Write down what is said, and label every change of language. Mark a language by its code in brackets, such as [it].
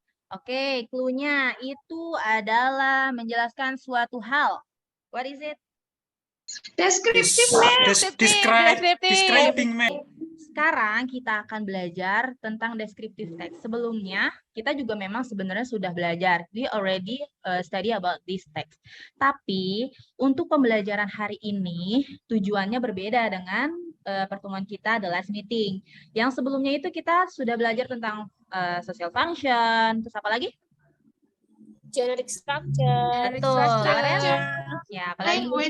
[id] Oke, clue-nya itu adalah menjelaskan suatu hal. [en] What is it? Describing, ma'am. [id] Sekarang kita akan belajar tentang descriptive text. Sebelumnya, kita juga memang sebenarnya sudah belajar. [en] We already study about this text. [id] Tapi, untuk pembelajaran hari ini, tujuannya berbeda dengan pertemuan kita [en] the last meeting. [id] Yang sebelumnya itu kita sudah belajar tentang social function, terus apa lagi? [en] Generic structure. [id] Betul. Ya, apalagi?